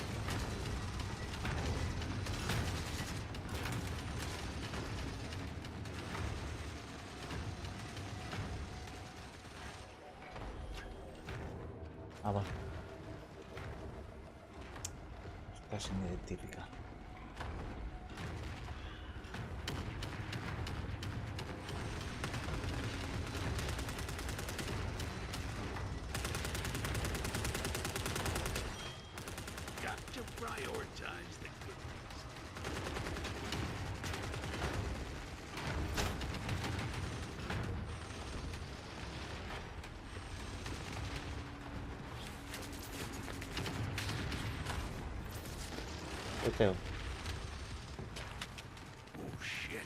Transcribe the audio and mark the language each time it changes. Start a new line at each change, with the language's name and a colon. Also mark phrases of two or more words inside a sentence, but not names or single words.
Spanish: Ah, vale. Está sin identificar.
English: Got to prioritize the goodies.
Spanish: Este.
English: Oh shit.